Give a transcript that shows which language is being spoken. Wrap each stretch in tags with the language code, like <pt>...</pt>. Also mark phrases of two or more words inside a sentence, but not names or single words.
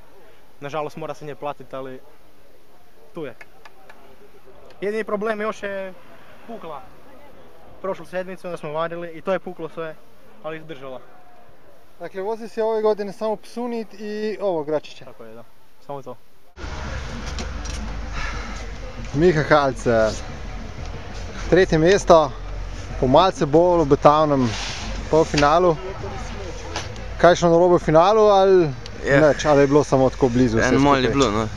<bs>Nažalost mora se nje platiti, ali tu je. Jedini problem još je pukla. Prošlu sedmicu onda smo vadili i to je puklo sve, ali izdržala. Dakle, vozi si ove godine samo Psunit i ovo Gračića. Tako je, da. Samo to.</bs> <sl>Miha Halc, tretje mesto, po malce bolj obetavnem polfinalu. Kaj šlo narobe v finalu ali nič, ali je bilo samo tako blizu? En malo je bilo, no.</sl>